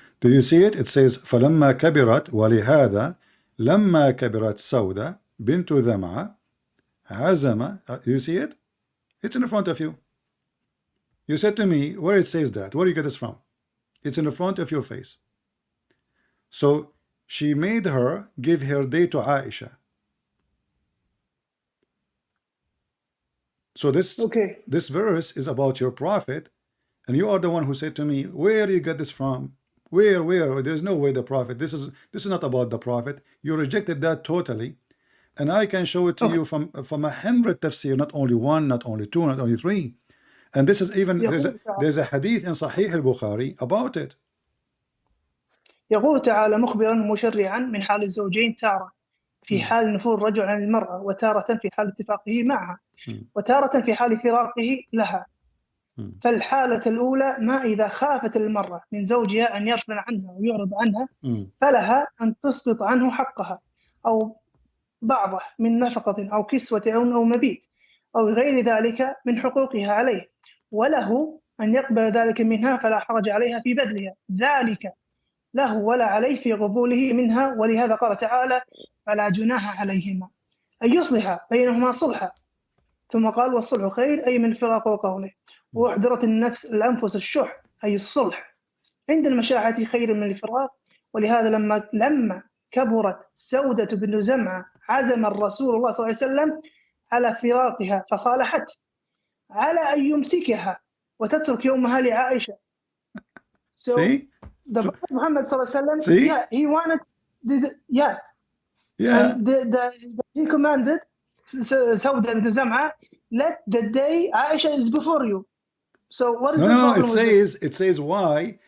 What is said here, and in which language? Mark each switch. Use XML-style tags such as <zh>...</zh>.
<en>Do you see it? It says</en> <ar>فلما كبرت ولهذا لما كبرت سودة بنت ذمعة عزم.</ar> <en>You see it? It's in front of you. You said to me, where it says that? Where do you get this from? It's in the front of your face. So she made her give her day to Aisha. So this verse is about your prophet, and you are the one who said to me, where do you get this from? Where? There's no way the prophet. This is not about the prophet. You rejected that totally, and I can show it to you from 100 tafsir, not only one, not only two, not only three. And this is even there's a hadith in Sahih al-Bukhari about it.</en> <ar>يقول تعالى مخبرا مشرعا من حال الزوجين تارة في حال نفور الرجل عن المرأة وتارة في حال اتفاقه معها وتارة في حال فراقه لها. فالحالة الأولى ما إذا خافت المرأة من زوجها أن يغفل عنها ويعرض عنها فلها أن تسقط عنه حقها أو بعضه من نفقة أو كسوة أو مبيت أو غير ذلك من حقوقها عليه وله أن يقبل ذلك منها فلا حرج عليها في بذلها ذلك له ولا عليه في قبوله منها. ولهذا قال تعالى فلا جناح عليهما أن يصلح بينهما صلحا ثم قال والصلح خير أي من فراق وقوله وأحضرت الأنفس الشح أي الصلح عند المشاحة خير من الفراق. ولهذا لما كبرت سودة بن زمعة عزم الرسول الله صلى الله عليه وسلم على فراقها فصالحت على أن يمسكها وتترك يومها لعائشة.</ar> <en>So the Prophet Muhammad صلى الله عليه وسلم he wanted and he commanded Sauda bint Zam'a, let the day Aisha is before you. So what is the problem with this? It says why.</en>